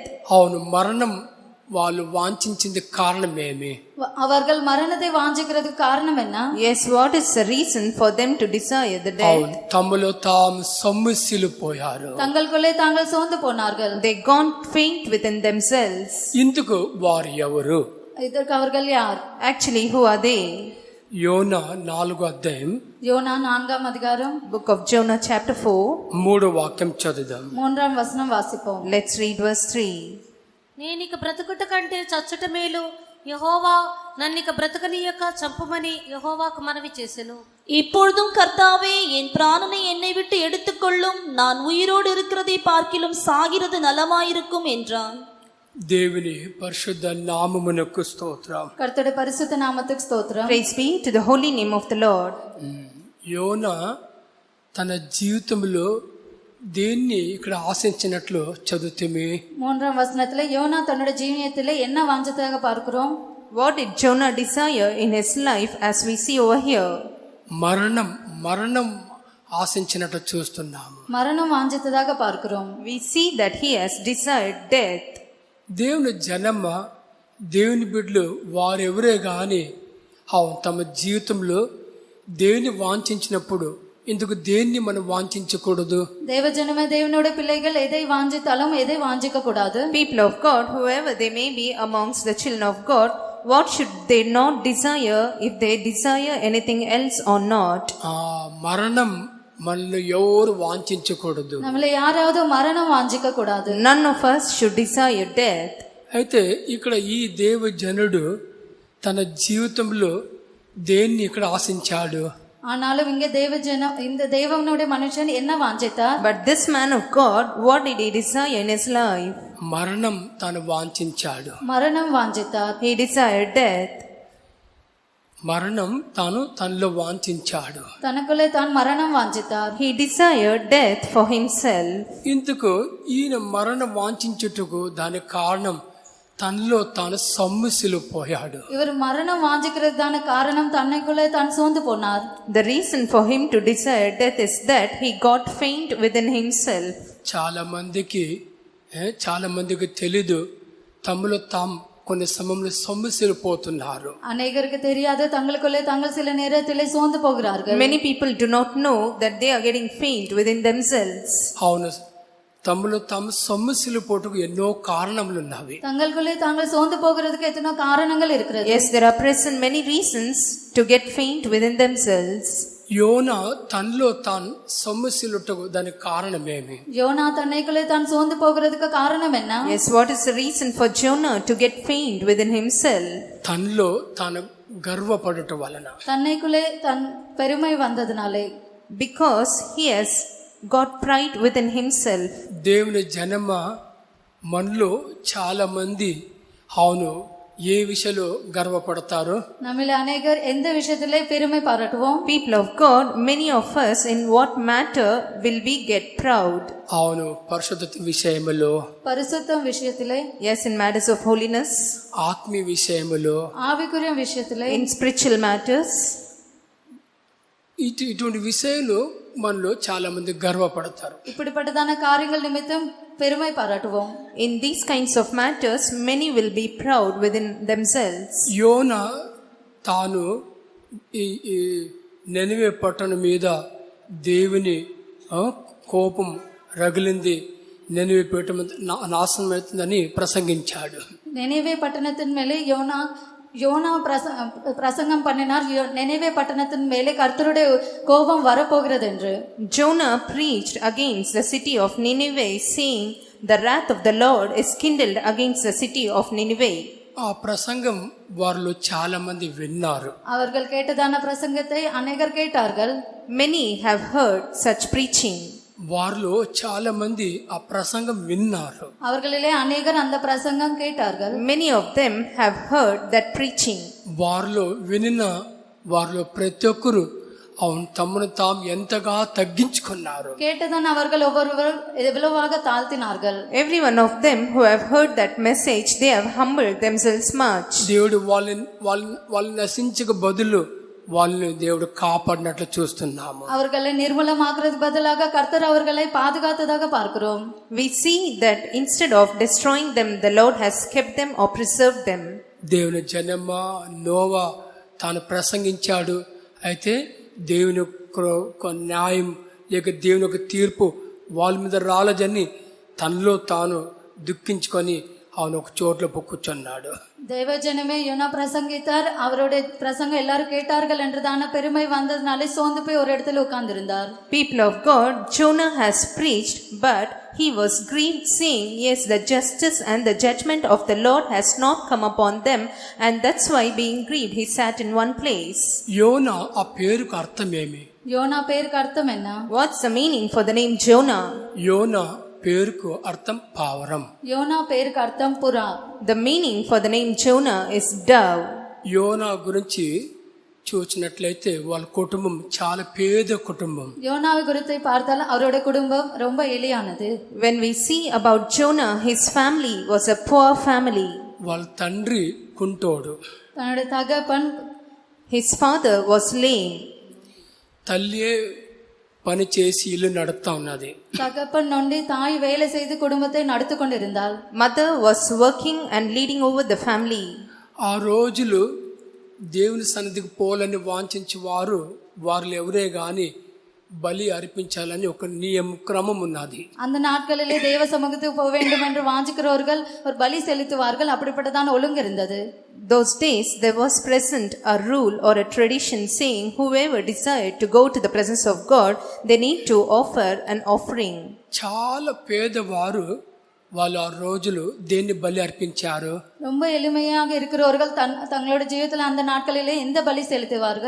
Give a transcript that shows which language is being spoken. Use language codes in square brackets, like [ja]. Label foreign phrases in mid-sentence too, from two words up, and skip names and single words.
[te] అవును మరణం వాళ్ళు వాంఛించింది కారణమేమి? [ta] அவர்கள் மரணத்தை வாஞ்சிக்கிறதுக்கு காரணம் என்ன? [en] Yes, what is the reason for them to desire the death? [te] అవును తమలో తాము సమస్యలు పోయారు. [ta] தங்களுக்குள்ளே தாங்கள் சோர்ந்து போனார்கள். [en] They gone faint within themselves. [te] ఇందుకు వారు ఎవరు? [ta] இதற்கு அவர்கள் யார்? [en] Actually, who are they? [te] యోనా 4వ అధ్యాయం [ta] யோனா 4ஆம் அதிகாரம் [en] Book of Jonah chapter 4. [te] 3వ వాక్యం చదువుదాం. [ta] 3ஆம் வசனம் வாசிப்போம். [en] Let's read verse 3. [te] నేనిక బ్రతుకుట కంటే చచ్చుట మేలు, యెహోవా నన్నిక బ్రతకనీయక చంపమని యెహోవాకు మనవి చేసెను. [ta] இப்பொழுதும் கர்த்தாவே, என் பிராணனை என்னை விட்டு எடுத்துக்கொள்ளும், நான் உயிரோடு இருக்கிறதை பார்க்கிலும் சாகிறது நலமாயிருக்கும் என்றான். [te] దేవుని పరిశుద్ధ నామమునకు స్తోత్రం. [ta] கர்த்தருடைய பரிசுத்த நாமத்துக்கு ஸ்தோத்திரம். [en] Praise be to the holy name of the Lord. [te] యోనా తన జీవితంలో దేన్ని ఇక్కడ ఆశించినట్లు చదువుతమే [ta] 3ஆம் வசனத்திலே யோனா தன்னுடைய ஜீவியத்திலே என்ன வாஞ்சதாக பார்க்கிறோம். [en] What did Jonah desire in his life, as we see over here? [te] మరణం ఆశించినట్లు చూస్తున్నాము. [ta] மரணம் வாஞ்சித்ததாக பார்க்கிறோம். [en] We see that he has desired death. [te] దేవుని జనమ దేవుని బిడ్డలు వారెవరే గాని తమ జీవితంలో దేన్ని వాంఛించినప్పుడు ఇందుకు దేన్ని మనం వాంఛించకూడదు? [ta] தேவஜனமே தேவனுடைய பிள்ளைகள் எதை வாஞ்சித்தாலும் எதை வாஞ்சிக்க கூடாது. [en] People of God, whoever they may be amongst the children of God, what should they not desire, if they desire anything else or not? [te] మరణం మనల్ని ఎవరు వాంఛించకూడదు. [ta] நம்மள யாராவது மரணம் வாஞ்சிக்க கூடாது. [en] None of us should desire death. [te] అయితే ఇక్కడ ఈ దేవజనుడు తన జీవితంలో దేన్ని ఇక్కడ ఆశించాడు? [ta] ஆனாலும் இங்கே இந்த தேவனுடைய மனுஷன் என்ன வாஞ்சித்தார்? [en] But this man of God, what did he desire in his life? [te] మరణం తాను వాంఛించాడు. [ta] மரணம் வாஞ்சித்தார். [en] He desired death. [te] మరణం తాను తనలో వాంఛించాడు. [ta] தனக்குள்ளே தான் மரணம் வாஞ்சித்தார். [en] He desired death for himself. [te] ఇందుకు ఈయన మరణం వాంఛించుటకు దాని కారణం తనలో తాను సమస్యలు పోయాడు. [ta] இவர் மரணம் வாஞ்சிக்கிறதுக்கான காரணம் தன்னைக்குள்ளே தான் சோர்ந்து போனார். [en] The reason for him to desire death is that he got faint within himself. [te] చాలా మందికి తెలీదు తమలో తాము కొన్ని సమయంలో సమస్యలు పోతున్నారు. [ta] அநேகருக்கு தெரியாது, தங்களுக்குள்ளே தாங்கள் சில நேரத்திலே சோர்ந்து போகிறார்கள். [en] Many people do not know that they are getting faint within themselves. [te] అవును, తమలో తాము సొమ్మసిలు పోటుకు ఎన్నో కారణములు ఉన్నవి. [ta] தங்களுக்குள்ளே தாங்கள் சோர்ந்து போகிறதுக்கு எத்தனை காரணங்கள் இருக்கிறது. [en] Yes, there are present many reasons to get faint within themselves. [te] యోనా తనలో తాను సొమ్మసిలుటకు దానికి కారణమేమి? [ta] யோனா தன்னைக்குள்ளே தான் சோர்ந்து போகிறதுக்கு காரணம் என்ன? [en] Yes, what is the reason for Jonah to get faint within himself? [te] తనలో తాను గర్వపడుట వలన. [ta] தன்னைக்குள்ளே தன் பெருமை வந்ததினாலே. [en] Because he has got pride within himself. [te] దేవుని జనమ మనలో చాలా మంది అవును ఏ విషయంలో గర్వపడతారు? [ta] நம்மில் அநேகர் எந்த விஷயத்திலே பெருமை பாராட்டுவோம்? [en] People of God, many of us, in what matter will we get proud? [te] అవును పరిశుద్ధత విషయములో, [ta] பரிசுத்தம் விஷயத்திலே, [en] Yes, in matters of holiness, [te] ఆత్మీయ విషయములో, [ta] ஆவிக்குரிய விஷயத்திலே, [en] in spiritual matters. [te] ఇటువంటి విషయాలు మనలో చాలా మంది గర్వపడతారు. [ta] இப்படிப்பட்டதான காரியங்கள் நிமித்தம் பெருமை பாராட்டுவோம். [en] In these kinds of matters, many will be proud within themselves. [te] యోనా తాను ఈ నెనివే పట్టణం మీద దేవుని కోపం రగిలింది, నెనివే పట్టణం నాశనం అవుతుందని ప్రసంగించాడు. [ta] நினைவே பட்டணத்தின் மேலே யோனா பிரசங்கம் பண்ணினார். நினைவே பட்டணத்தின் மேலே கர்த்தருடைய கோபம் வரப்போகிறது என்று. [en] Jonah preached against the city of Nineveh, saying, "The wrath of the Lord is kindled against the city of Nineveh." [te] ఆ ప్రసంగం వారిలో చాలా మంది విన్నారు. [ta] அவர்கள் கேட்டதான பிரசங்கத்தை அநேகர் கேட்டார்கள். [en] Many have heard such preaching. [te] వారిలో చాలా మంది ఆ ప్రసంగం విన్నారు. [ta] அவர்களிலே அநேகர் அந்த பிரசங்கம் கேட்டார்கள். [en] Many of them have heard that preaching. [te] వారిలో వినిన వారిలో ప్రతి ఒక్కరు అవును తమను తాము ఎంతగా తగ్గించుకున్నారు. [ta] கேட்டதான் அவர்கள் ஒவ்வொருவரும் எவ்வளவாக தாழ்த்தினார்கள். [en] Every one of them who have heard that message, they have humbled themselves much. [te] దేవుడు వాళ్ళని నశించక బదులు వాళ్ళని దేవుడు కాపాడినట్లు చూస్తున్నాము. [ta] அவர்களை நிர்மூலமாக்குறதுக்கு பதிலாக கர்த்தர் அவர்களை பாதுகாத்ததாக பார்க்கிறோம். [en] We see that instead of destroying them, the Lord has kept them or preserved them. [te] దేవుని జనమ నోవా తాను ప్రసంగించాడు. అయితే దేవుని న్యాయం లేక దేవుని యొక్క తీర్పు వాళ్ళ మీద రాలేదని తనలో తాను దుఃఖించుకొని அவன் ఒక చోట్ల కూర్చున్నాడు. [ta] தேவஜனமே யோனா பிரசங்கித்தார். அவருடைய பிரசங்கம் எல்லாரும் கேட்டார்கள் என்றதான பெருமை வந்ததுனாலே சோர்ந்து போய் ஒரு இடத்துல உட்கார்ந்திருந்தார். [en] People of God, Jonah has preached, but he was grieved, saying, "Yes, the justice and the judgment of the Lord has not come upon them, and that's why being grieved he sat in one place." [te] యోనా ఆ పేరుకు అర్థం ఏమి? [ta] யோனா பேருக்கு அர்த்தம் என்ன? [en] What's the meaning for the name Jonah? [te] యోనా పేరుకు అర్థం పావురం. [ta] யோனா பேருக்கு அர்த்தம் புறா. [en] The meaning for the name Jonah is dove. [te] యోనా గురించి చూసినట్లయితే వాళ్ళ కుటుంబం చాలా పేద కుటుంబం. [ta] யோனாவை குறித்து பார்த்தால் அவருடைய குடும்பம் ரொம்ப எளியானது. [en] When we see about Jonah, his family was a poor family. [te] వాళ్ళ తండ్రి కుంటోడు, [ta] தன்னுடைய தகப்பன், [en] His father was lame. [te] తల్లియే పని చేసి ఇల్లు నడుపుతా ఉన్నది. [ta] தகப்பன் நொண்டி தாய் வேலை செய்து குடும்பத்தை நடத்தி கொண்டிருந்தாள். [en] Mother was working and leading over the family. [te] ఆ రోజులు దేవుని సన్నిధికి పోలని వాంఛించి వారు ఎవరే గాని బలి అర్పించాలని ఒక క్రమం ఉన్నది. [ta] அந்த நாட்களிலே தேவ சமூகத்துக்கு போக வேண்டும் என்று வாஞ்சிக்கிறவர்கள் ஒரு பலி செலுத்துவார்கள். அப்படிப்பட்டதான ஒழுங்கு இருந்தது. [en] Those days there was present a rule or a tradition saying whoever desired to go to the presence of God, they need to offer an offering. [te] చాలా పేదవారు వాళ్ళు ఆ రోజులు దేన్ని బలి అర్పించారు? [ta] ரொம்ப எளிமையாக இருக்கிறவர்கள் தங்களோட ஜீவிதத்தில் அந்த நாட்களிலே எந்த பலி செலுத்துவார்கள்?